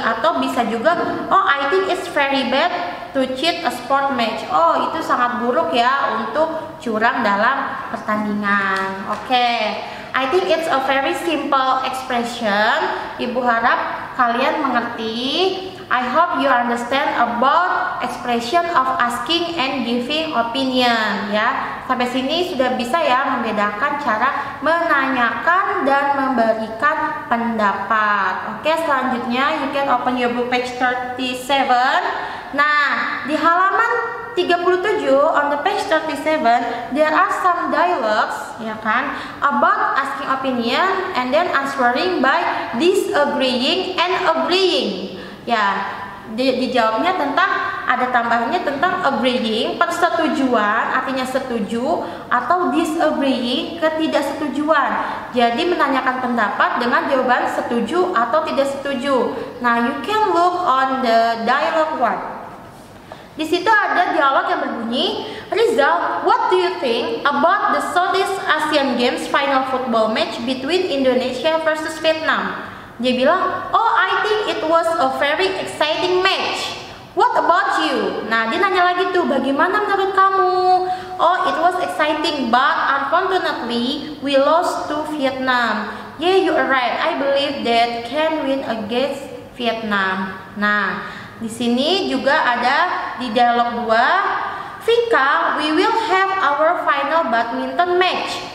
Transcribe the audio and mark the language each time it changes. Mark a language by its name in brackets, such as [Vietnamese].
[Indonesian] Atau bisa juga [English] oh I think it's very bad to cheat a sport match. [Indonesian] Oh, itu sangat buruk ya untuk curang dalam pertandingan. Oke. [English] I think it's a very simple expression. [Indonesian] Ibu harap kalian mengerti. [English] I hope you understand about expression of asking and giving opinion ya. [Indonesian] Sampai sini sudah bisa ya membedakan cara menanyakan dan memberikan pendapat. [English] Oke, selanjutnya you can open your book page 37. [Indonesian] Nah, di halaman 37 [English] on the page 37 there are some dialogues, [Indonesian] ya kan, [English] about asking opinion and then answering by disagreeing and agreeing. [Indonesian] Ya, dijawabnya tentang, ada tambahannya tentang agreeing, persetujuan artinya setuju, atau disagreeing, ketidaksetujuan. Jadi menanyakan pendapat dengan jawaban setuju atau tidak setuju. [English] Nah, you can look on the dialogue one. [Indonesian] Di situ ada dialog yang berbunyi, [English] Rizal, what do you think about the Southeast Asian Games final football match between Indonesia versus Vietnam? [Indonesian] Dia bilang, [English] oh I think it was a very exciting match. What about you? [Indonesian] Nah, dia nanya lagi tuh, bagaimana menurut kamu? [English] Oh, it was exciting, but unfortunately we lost to Vietnam. Yeah, you are right. I believe that can win against Vietnam. [Indonesian] Nah, di sini juga ada di dialog 2, Vika, [English] we will have our final badminton match.